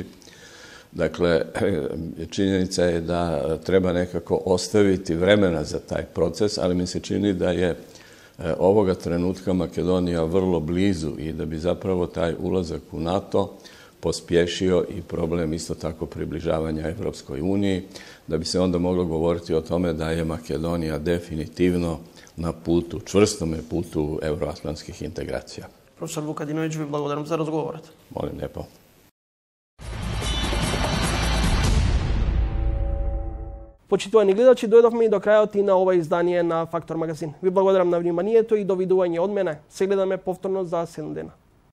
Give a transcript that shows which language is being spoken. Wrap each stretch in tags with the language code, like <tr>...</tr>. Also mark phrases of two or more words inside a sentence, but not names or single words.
<hr>Dakle, činjenica je da treba nekako ostaviti vremena za taj proces, ali mi se čini da je ovoga trenutka Makedonija vrlo blizu i da bi zapravo taj ulazak u NATO pospješio i problem isto tako približavanja Europskoj uniji, da bi se onda moglo govoriti o tome da je Makedonija definitivno na putu, čvrstome putu euroatlantskih integracija.</hr> <mk>Професор Вукадиновиќ, ви благодарам за разговорот.</mk> <hr>Molim lijepo.</hr> <mk>Почитувани гледачи, дојдовме и до крајот и на ова издание на Фактор магазин. Ви благодарам на вниманието и довидување од мене. Се гледаме повторно за 7 дена.</mk>